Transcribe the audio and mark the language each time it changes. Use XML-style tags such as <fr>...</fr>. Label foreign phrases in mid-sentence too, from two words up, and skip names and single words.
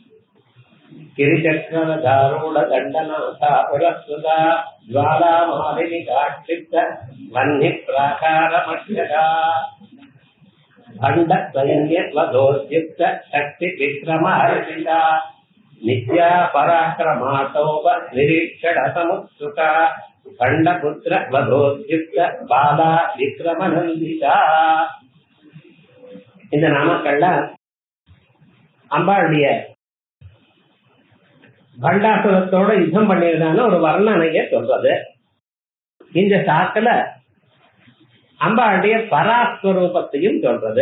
<sa>गिरिचक्रधारूढदण्डनाथा पुरस्कृता ज्वालामालिनिकाक्षिप्त वह्निप्राकारमध्यगा खण्डसैन्यवधोद्युक्त शक्ति विक्रमहर्षिता नित्या पराक्रमाटोप निरीक्षण समुत्सुका खण्डपुत्र वधोद्युक्त बाला विक्रमनन्दिता.</sa> <ta>இந்த நாமக்கள்ல அம்பாளுடைய பண்டாசுரத்தோட யுத்தம் பண்ணியதான ஒரு வர்ணனையை சொல்றது. இந்த சாக்கில அம்பாளுடைய பராஸ்வரூபத்தையும் சொல்றது.</ta>